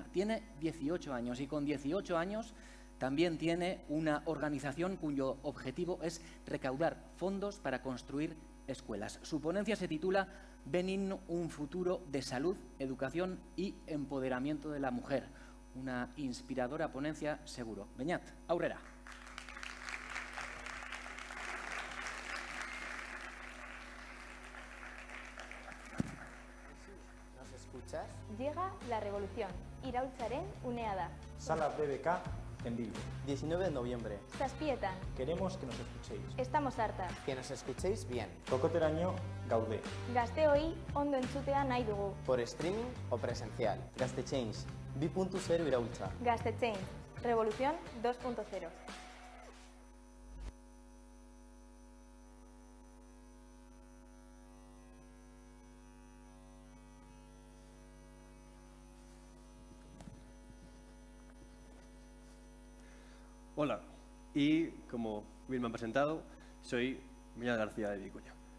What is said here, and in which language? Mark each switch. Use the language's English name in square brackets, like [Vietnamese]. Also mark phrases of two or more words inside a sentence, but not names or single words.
[Spanish] Tiene 18 años y con 18 años también tiene una organización cuyo objetivo es recaudar fondos para construir escuelas. Su ponencia se titula Benin, un futuro de salud, educación y empoderamiento de la mujer. Una inspiradora ponencia, seguro. [Basque] Beñat, aurrera. [Spanish] ¿Nos escuchas? Llega la revolución. [Basque] Iraultzaren unea da. [Spanish] Sala BBK en Bilbo. 19 de noviembre. [Basque] Zazpietan. [Spanish] Queremos que nos escuchéis. Estamos hartas. Que nos escuchéis bien. [Basque] Kokoteraino gaude. Gazteoi ondo entzutea nahi dugu. [Spanish] Por streaming o presencial. [Basque] Gazte Change 2.0 iraultza. Gazte Change. [Spanish] Revolución 2.0. Hola, y como bien me han presentado, soy Beñat García de Vicuña.